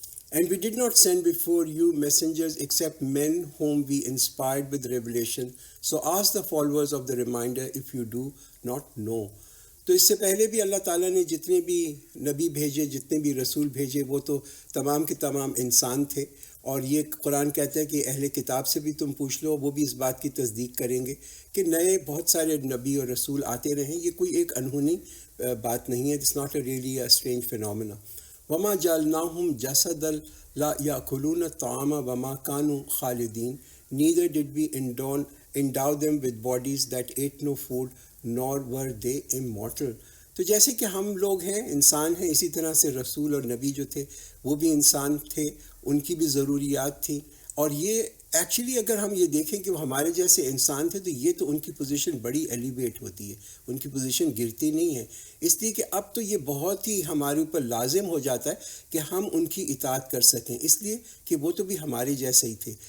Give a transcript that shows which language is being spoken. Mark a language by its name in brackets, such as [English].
[English] And we did not send before you messengers except men whom we inspired with revelation. So ask the followers of the reminder if you do not know. [Urdu] تو اس سے پہلے بھی اللہ تعالیٰ نے جتنے بھی نبی بھیجے, جتنے بھی رسول بھیجے, وہ تو تمام کے تمام انسان تھے. اور یہ قرآن کہتا ہے کہ اہل کتاب سے بھی تم پوچھ لو, وہ بھی اس بات کی تصدیق کریں گے کہ نئے بہت سارے نبی اور رسول آتے رہے. یہ کوئی ایک انہونی بات نہیں ہے. [English] It's not a really a strange phenomena. [Arabic] وما جعلناہم جسدا لا یاکلون الطعام وما کانوا خالدین. [English] Neither did we endow them with bodies that ate no food, nor were they immortal. [Urdu] تو جیسے کہ ہم لوگ ہیں, انسان ہیں, اسی طرح سے رسول اور نبی جو تھے وہ بھی انسان تھے, ان کی بھی ضروریات تھیں. اور یہ ایکچولی اگر ہم یہ دیکھیں کہ وہ ہمارے جیسے انسان تھے تو یہ تو ان کی پوزیشن بڑی ایلیویٹ ہوتی ہے، ان کی پوزیشن گرتی نہیں ہے، اس لیے کہ اب تو یہ بہت ہی ہمارے اوپر لازم ہو جاتا ہے کہ ہم ان کی اطاعت کر سکیں، اس لیے کہ وہ تو بھی ہمارے جیسے ہی تھے.